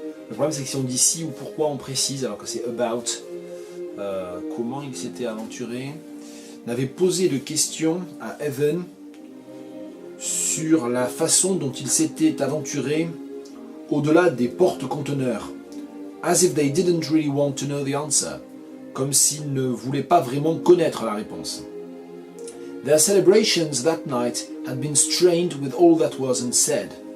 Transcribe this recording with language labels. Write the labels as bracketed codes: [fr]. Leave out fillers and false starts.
[fr] Le problème, c'est que si on dit si ou pourquoi, on précise, alors que c'est about, comment il s'était aventuré. On avait posé de questions à Evan sur la façon dont il s'était aventuré au-delà des porte-conteneurs. [en] As if they didn't really want to know the answer. [fr] Comme s'ils ne voulaient pas vraiment connaître la réponse. [en] Their celebrations that night had been strained with all that was unsaid.